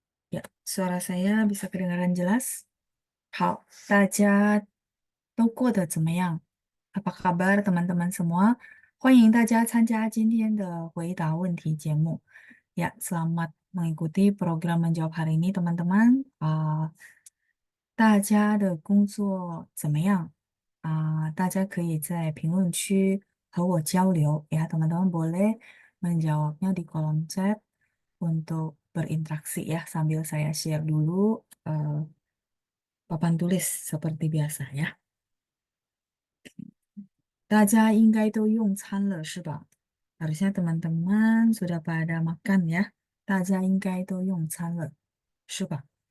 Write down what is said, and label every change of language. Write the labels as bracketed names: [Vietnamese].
[Indonesian] Ya, suara saya bisa kedengaran jelas? [Chinese] 好，大家都过得怎么样？ [Indonesian] Apa kabar teman-teman semua？ [Chinese] 欢迎大家参加今天的回答问题节目。 [Indonesian] Ya, selamat mengikuti program menjawab hari ini teman-teman。 [Chinese] 大家的工作怎么样？大家可以在评论区和我交流 [Indonesian] ya, teman-teman boleh menjawabnya di kolom chat untuk berinteraksi ya sambil saya share dulu papan tulis seperti biasa ya. [Chinese] 大家应该都用餐了是吧？ [Indonesian] Harusnya teman-teman sudah pada makan ya. [Chinese] 大家应该都用餐了是吧？